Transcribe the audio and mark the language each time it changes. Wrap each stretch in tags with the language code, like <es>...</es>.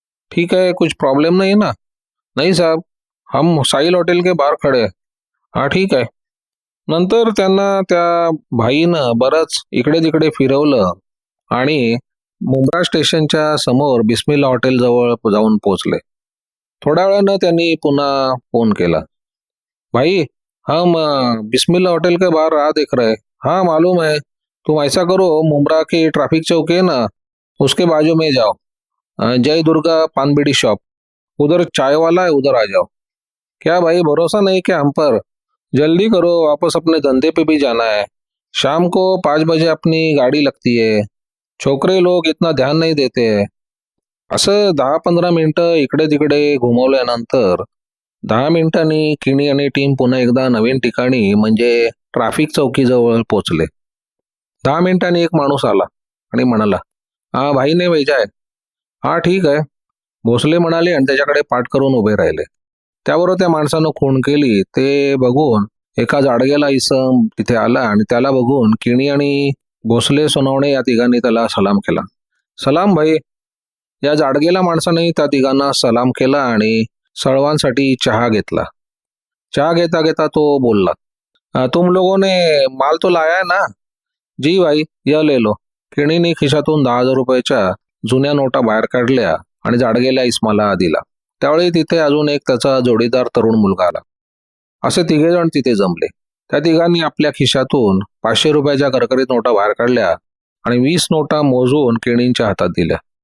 <hi>ठीक है, कुछ प्रॉब्लम नहीं है ना? नहीं साहब, हम साहिल हॉटेल के बाहर खडे आहे.</hi> <mr>हा ठीक आहे. नंतर त्यांना त्या भाईनं बरंच इकडे तिकडे फिरवलं आणि मुंब्रा स्टेशनच्या समोर बिस्मिल्ला हॉटेल जवळ जाऊन पोहोचले. थोड्या वेळानं त्यांनी पुन्हा फोन केला.</mr> <hi>भाई हम बिस्मिल्ला होटल के बाहर आ देख रहे हैं. हाँ मालूम है. तुम ऐसा करो, मुंब्रा की ट्रैफिक चौक है ना, उसके बाजू में जाओ. जय दुर्गा पान बीड़ी शॉप, उधर चाय वाला है, उधर आ जाओ. क्या भाई, भरोसा नहीं क्या हम पर? जल्दी करो, वापस अपने धंधे पे भी जाना है. शाम को 5 बजे अपनी गाड़ी लगती है. छोकरे लोग इतना ध्यान नहीं देते.</hi> <mr>असं 10-15 मिनिटं इकडे तिकडे घुमवल्यानंतर 10 मिनिटांनी केणी आणि टीम पुन्हा एकदा नवीन ठिकाणी म्हणजे ट्रॅफिक चौकीजवळ पोहोचले. 10 मिनिटांनी एक माणूस आला आणि म्हणाला,</mr> <hi>हा भाई ने भेजा है.</hi> <mr>हा ठीक आहे, भोसले म्हणाले आणि त्याच्याकडे पाठ करून उभे राहिले. त्याबरोबर त्या माणसानं खूण केली ते बघून एका जाडगेला इसम तिथे आला आणि त्याला बघून केणी आणि भोसले सोनवणे या तिघांनी त्याला सलाम केला. सलाम भाई. या जाडगेला माणसाने त्या तिघांना सलाम केला आणि सर्वांसाठी चहा घेतला. चहा घेता घेता तो बोलला,</mr> <hi>तुम लोगों ने माल तो लाया है ना? जी भाई, यह ले लो.</hi> <mr>केणीने खिशातून 10,000 रुपयाच्या जुन्या नोटा बाहेर काढल्या आणि जाडगेला इस्माला दिला. त्यावेळी तिथे अजून एक त्याचा जोडीदार तरुण मुलगा आला. असे तिघेजण तिथे जमले. त्या तिघांनी आपल्या खिशातून 500 रुपयाच्या करकरीत नोटा बाहेर काढल्या आणि 20 नोटा मोजून केणींच्या हातात दिल्या.</mr>